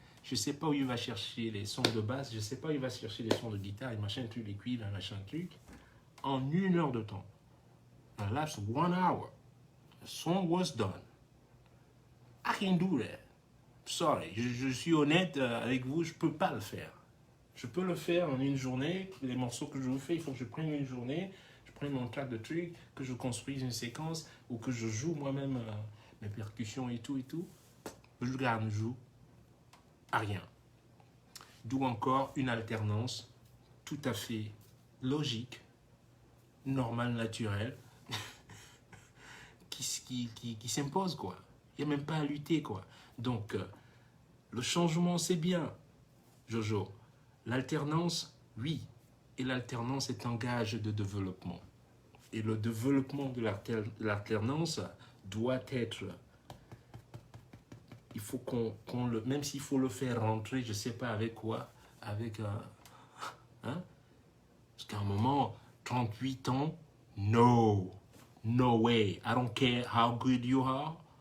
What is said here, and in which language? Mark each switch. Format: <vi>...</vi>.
<fr>Je ne sais pas où il va chercher les sons de basse, je ne sais pas où il va chercher les sons de guitare, et machin truc, les cuivres, machin truc. En 1 heure de temps.</fr> <en>The last 1 hour, the song was done. I can do that.</en> <fr>Sorry, je suis honnête avec vous, je ne peux pas le faire. Je peux le faire en 1 journée. Les morceaux que je vous fais, il faut que je prenne 1 journée, je prenne mon track de truc, que je construise une séquence ou que je joue moi-même mes percussions et tout. Je joue à rien. D'où encore une alternance tout à fait logique, normale, naturelle, qui s'impose, quoi. Il n'y a même pas à lutter, quoi. Donc, le changement, c'est bien, Jojo. L'alternance, oui. Et l'alternance est un gage de développement. Et le développement de l'alternance doit être... Il faut qu'on le... Même s'il faut le faire rentrer, je ne sais pas avec quoi, avec un... Hein? Parce qu'à un moment, 38 ans, no.</fr> <en>No way. I don't care how good you are.</en>